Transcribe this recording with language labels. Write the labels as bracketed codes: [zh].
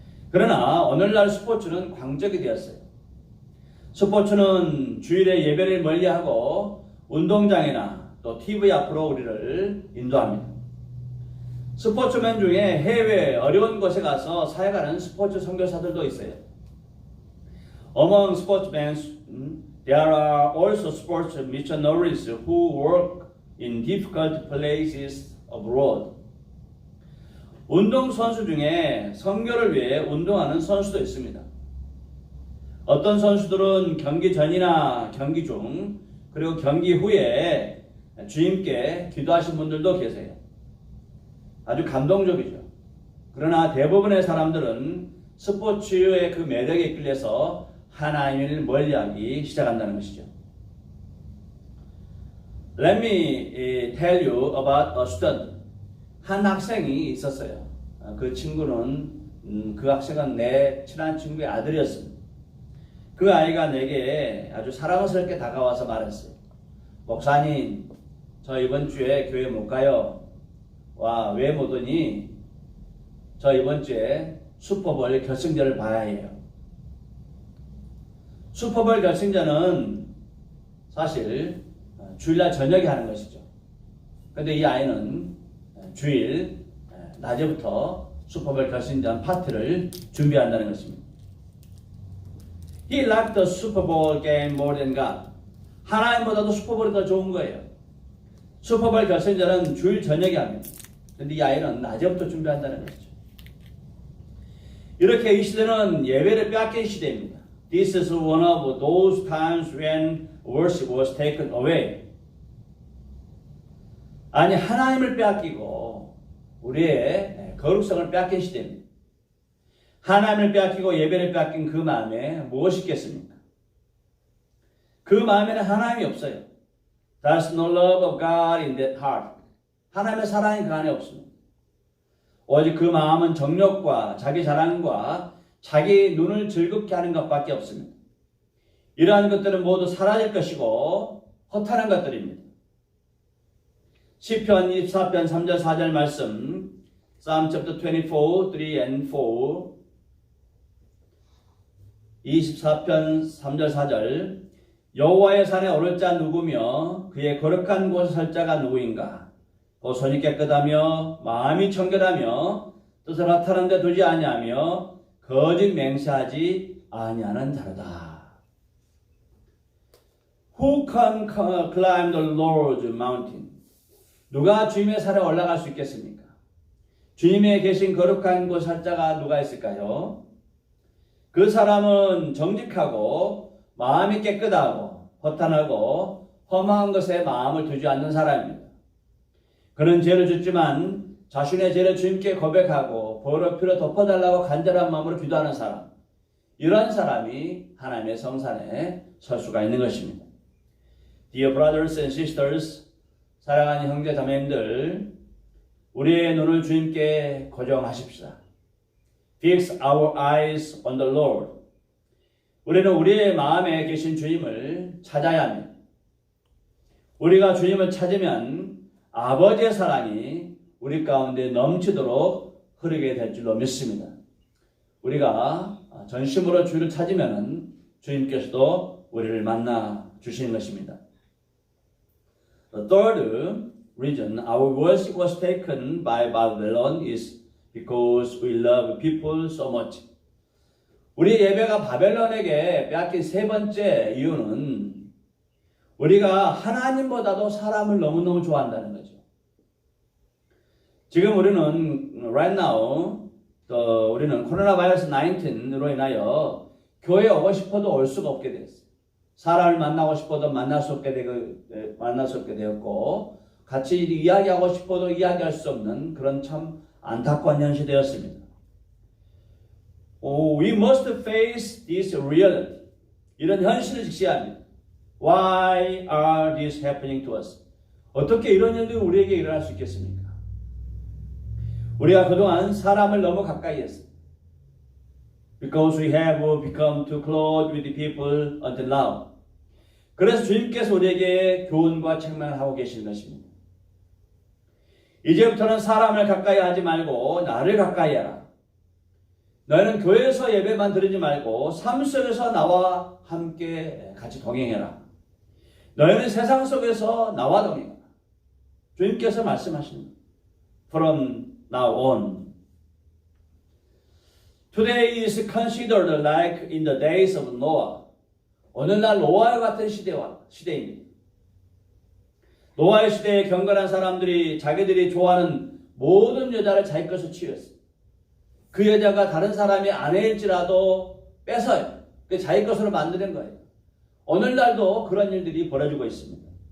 [ko] 그러나 오늘날 스포츠는 광적이 되었어요. 스포츠는 주일에 예배를 멀리하고 운동장이나 또 TV 앞으로 우리를 인도합니다. 스포츠맨 중에 해외 어려운 곳에 가서 사역하는 스포츠 선교사들도 있어요. [en] Among sportsmen, there are also sports missionaries who work in difficult places abroad. [ko] 운동선수 중에 선교를 위해 운동하는 선수도 있습니다. 어떤 선수들은 경기 전이나 경기 중 그리고 경기 후에 주님께 기도하신 분들도 계세요. 아주 감동적이죠. 그러나 대부분의 사람들은 스포츠의 그 매력에 이끌려서 하나님을 멀리하기 시작한다는 것이죠. [en] Let me tell you about a student. [ko] 한 학생이 있었어요. 그 친구는 그 학생은 내 친한 친구의 아들이었습니다. 그 아이가 내게 아주 사랑스럽게 다가와서 말했어요. 목사님, 저 이번 주에 교회 못 가요. 와, 왜 못 오니? 저 이번 주에 슈퍼볼 결승전을 봐야 해요. 슈퍼볼 결승전은 사실 주일날 저녁에 하는 것이죠. 그런데 이 아이는 주일 낮에부터 슈퍼볼 결승전 파티를 준비한다는 것입니다. [en] He liked the Super Bowl game more than God. [ko] 하나님보다도 슈퍼볼이 더 좋은 거예요. 슈퍼볼 결승전은 주일 저녁에 합니다. 그런데 이 아이는 낮에부터 준비한다는 것이죠. 이렇게 이 시대는 예배를 빼앗긴 시대입니다. [en] This is one of those times when worship was taken away. [ko] 아니, 하나님을 빼앗기고 우리의 거룩성을 빼앗긴 시대입니다. 하나님을 빼앗기고 예배를 빼앗긴 그 마음에 무엇이 있겠습니까? 그 마음에는 하나님이 없어요. [en] There's no love of God in that heart. [ko] 하나님의 사랑이 그 안에 없습니다. 오직 그 마음은 정욕과 자기 자랑과 자기 눈을 즐겁게 하는 것밖에 없습니다. 이러한 것들은 모두 사라질 것이고 허탄한 것들입니다. 시편 24편 3절 4절 말씀, [en] Psalm chapter 24, 3 and 4, [ko] 24편 3절 4절, 여호와의 산에 오를 자 누구며 그의 거룩한 곳에 설 자가 누구인가? 또 손이 깨끗하며 마음이 청결하며 뜻을 허탄한 데 두지 아니하며 거짓 맹세하지 아니하는 자로다. [en] Who can climb the Lord's mountain? [ko] 누가 주님의 산에 올라갈 수 있겠습니까? 주님의 계신 거룩한 곳 살 자가 누가 있을까요? 그 사람은 정직하고 마음이 깨끗하고 허탄하고 험한 것에 마음을 두지 않는 사람입니다. 그는 죄를 짓지만 자신의 죄를 주님께 고백하고 벌을 피로 덮어달라고 간절한 마음으로 기도하는 사람. 이런 사람이 하나님의 성산에 설 수가 있는 것입니다. [en] Dear brothers and sisters, [ko] 사랑하는 형제 자매님들, 우리의 눈을 주님께 고정하십시다. [en] Fix our eyes on the Lord. [ko] 우리는 우리의 마음에 계신 주님을 찾아야 합니다. 우리가 주님을 찾으면 아버지의 사랑이 우리 가운데 넘치도록 흐르게 될 줄로 믿습니다. 우리가 전심으로 주를 찾으면 주님께서도 우리를 만나 주시는 것입니다. [en] The third reason our worship was taken by Babylon is because we love people so much. [ko] 우리 예배가 바벨론에게 빼앗긴 세 번째 이유는 우리가 하나님보다도 사람을 너무너무 좋아한다는 거죠. 지금 우리는 [en] right now [ko] 또 우리는 코로나 바이러스 19으로 인하여 교회에 오고 싶어도 올 수가 없게 되었어요. 사람을 만나고 싶어도 만날 수 없게 되었고 같이 이야기하고 싶어도 이야기할 수 없는 그런 참 안타까운 현실이 되었습니다. [en] We must face this reality. [ko] 이런 현실을 직시해야 합니다. [en] Why are these happening to us? [ko] 어떻게 이런 일들이 우리에게 일어날 수 있겠습니까? 우리가 그동안 사람을 너무 가까이 했습니다. [en] Because we have become too close with the people until now. [ko] 그래서 주님께서 우리에게 교훈과 책망을 하고 계시는 것입니다. 이제부터는 사람을 가까이 하지 말고 나를 가까이 하라. 너희는 교회에서 예배만 드리지 말고 삶 속에서 나와 함께 같이 동행해라. 너희는 세상 속에서 나와 동행하라. 주님께서 말씀하십니다. [en] From now on. Today is considered like in the days of Noah. [ko] 오늘날 노아와 같은 시대입니다. 노아의 시대에 경건한 사람들이 자기들이 좋아하는 모든 여자를 자기 것으로 취했어요. 그 여자가 다른 사람의 아내일지라도 뺏어요. 그 자기 것으로 만드는 거예요. 오늘날도 그런 일들이 벌어지고 있습니다.